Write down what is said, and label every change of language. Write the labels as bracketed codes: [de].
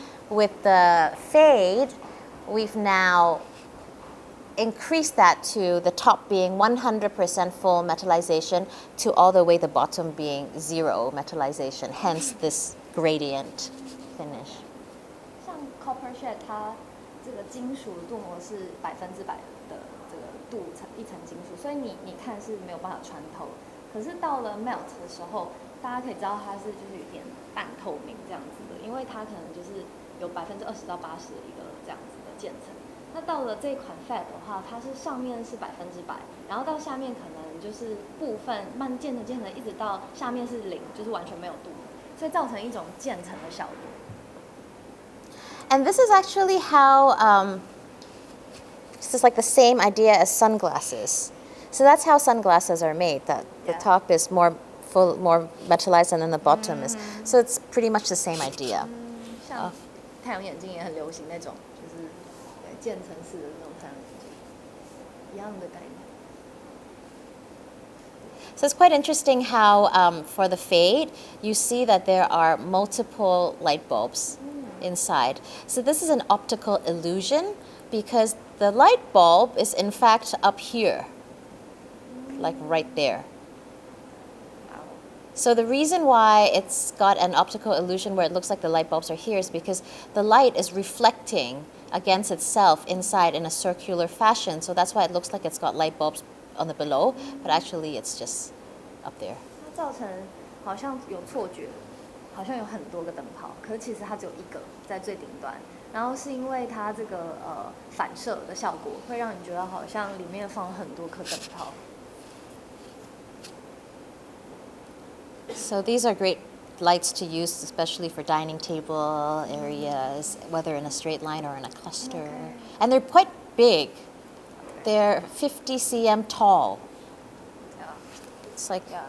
[en] With the fade, we've now increased that to the top being 100% full metallization to all the way the bottom being 0 metallization, hence this gradient finish. [zh] 像 copper shade 它这个金属镀膜是100%的这个一层金属，所以你看是没有办法穿透。可是到了 melt 的时候，大家可以知道它是就是有点半透明这样子的，因为它可能就是有20%到80%的一个这样子的渐层。那到了这一款 fade 的话，它是上面是100%，然后到下面可能就是部分慢渐层一直到下面是0，就是完全没有镀膜，所以造成一种渐层的效果。 [en] And this is actually how, this is like the same idea as sunglasses. So that's how sunglasses are made, that the top is more full, more metallized, and then the bottom is. So it's pretty much the same idea. [zh] 像太阳眼镜也很流行那种，就是渐层式的那种太阳眼镜，一样的概念。 [en] So it's quite interesting how for the fade, you see that there are multiple light bulbs inside. So this is an optical illusion because the light bulb is in fact up here, like right there. So the reason why it's got an optical illusion where it looks like the light bulbs are here is because the light is reflecting against itself inside in a circular fashion. So that's why it looks like it's got light bulbs on the below, but actually it's just up there. [zh] 它造成好像有错觉，好像有很多个灯泡，可是其实它只有一个在最顶端。然后是因为它这个反射的效果，会让你觉得好像里面放了很多颗灯泡。 [en] So these are great lights to use, especially for dining table areas, whether in a straight line or in a cluster. Okay. And they're quite big. They're 50 cm tall. Yeah. It's like